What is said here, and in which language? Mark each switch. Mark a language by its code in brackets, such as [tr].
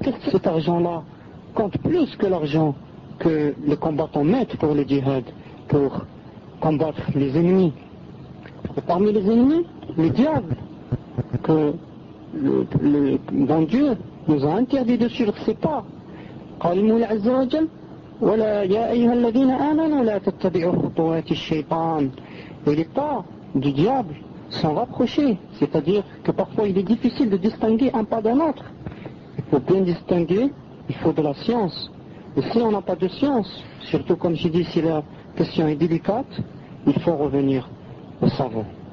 [fr] Cet argent-là compte plus que l'argent que les combattants mettent pour le djihad, pour combattre les ennemis. Et parmi les ennemis, le diable, que le bon Dieu nous a interdit de suivre ses pas. [ar] قال المولى عز وجل ولا يا أيها الذين آمنوا لا تتبعوا خطوات الشيطان. [fr] Et les pas du diable sont rapprochés, c'est-à-dire que parfois il est difficile de distinguer un pas d'un autre. Pour bien distinguer, il faut de la science. Et si on n'a pas de science, surtout comme j'ai dit, si la question est délicate, il faut revenir au savant.